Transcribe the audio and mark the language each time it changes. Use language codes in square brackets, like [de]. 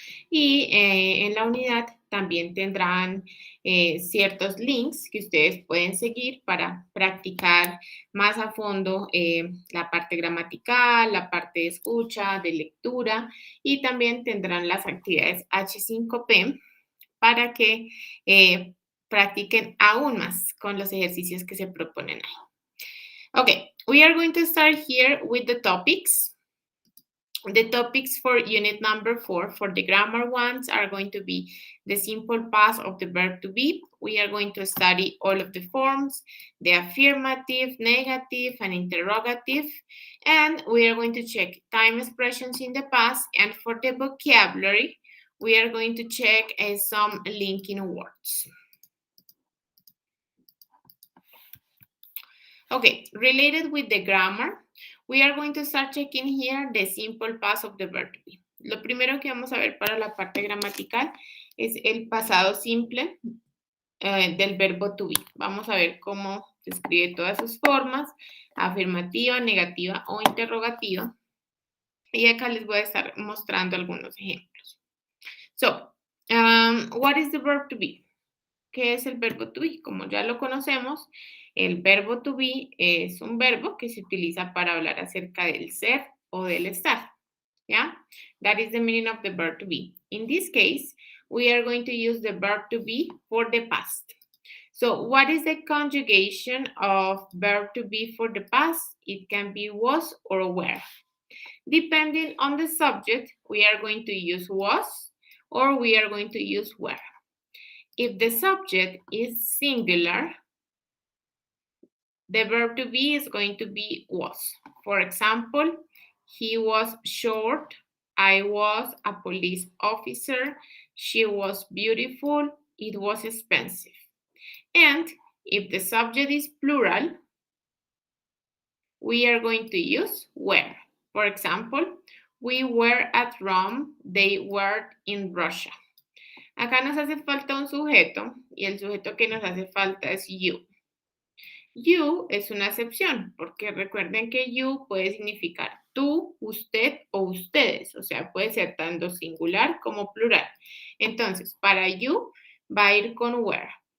[es] Y en la unidad también tendrán ciertos links que ustedes pueden seguir para practicar más a fondo la parte gramatical, la parte de escucha, de lectura y también tendrán las actividades H5P para que practiquen aún más con los ejercicios que se proponen ahí. [en] Okay, we are going to start here with the topics. The topics for unit number 4 for the grammar ones are going to be the simple past of the verb to be. We are going to study all of the forms, the affirmative, negative, and interrogative. And we are going to check time expressions in the past. And for the vocabulary, we are going to check some linking words. Okay, related with the grammar, we are going to start checking here the simple past of the verb to be. [es] Lo primero que vamos a ver para la parte gramatical es el pasado simple del verbo to be. Vamos a ver cómo se escribe todas sus formas, afirmativa, negativa o interrogativa. Y acá les voy a estar mostrando algunos ejemplos. [en] So, what is the verb to be? [es] ¿Qué es el verbo to be? Como ya lo conocemos, el verbo to be es un verbo que se utiliza para hablar acerca del ser o del estar. ¿Ya? [en] That is the meaning of the verb to be. In this case, we are going to use the verb to be for the past. So, what is the conjugation of verb to be for the past? It can be was or were. Depending on the subject, we are going to use was or we are going to use were. If the subject is singular, the verb to be is going to be was. For example, he was short, I was a police officer, she was beautiful, it was expensive. And if the subject is plural, we are going to use were. For example, we were at Rome, they were in Russia. [es] Acá nos hace falta un sujeto y el sujeto que nos hace falta es you. You es una excepción porque recuerden que you puede significar tú, usted o ustedes. O sea, puede ser tanto singular como plural. Entonces, para you va a ir con were.